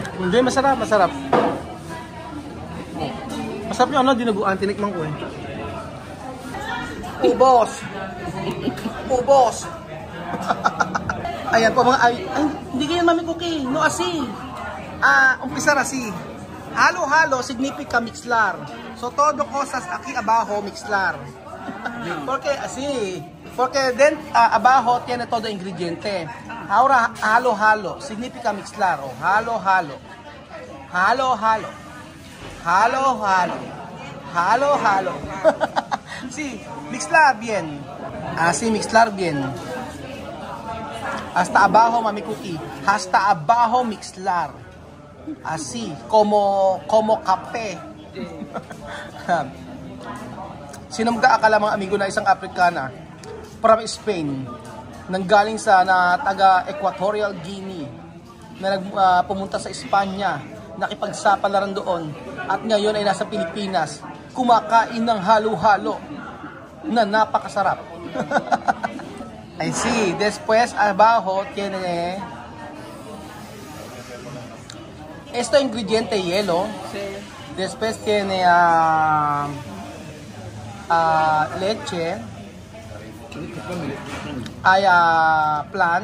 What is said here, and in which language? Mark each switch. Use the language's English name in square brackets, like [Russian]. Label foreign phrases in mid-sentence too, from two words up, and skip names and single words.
[Filipino] Hindi, masarap, masarap. Masarap yung dinuguan, tinikman ko eh. Ubos! Ubos! Ayan po mga ay hindi kayo Mami Cookie, [Spanish] no asi. Umpisa asi. Halo-halo significa mixlar. So todo cosas aquí abajo mixlar. Porque así, porque abajo tiene todo ingrediente. Ahora halo-halo significa mixlar o halo-halo. Halo-halo. Halo-halo. Halo-halo. Sí, mixlar bien. Así mixlar bien. Hasta abajo Mami Cookie. Hasta abajo mixlar. Así, como kape. [Filipino] Sino mag-aakala mga amigo na isang Africana [English] from Spain, [Filipino] nanggaling sa taga Equatorial Guinea, na pumunta sa Espanya, nakipagsapalaran doon, at ngayon ay nasa Pilipinas, kumakain ng halo-halo na napakasarap. [English] I see. [Spanish] Después abajo tiene esto ingrediente hielo. Sí. Después tiene leche. Hay plan.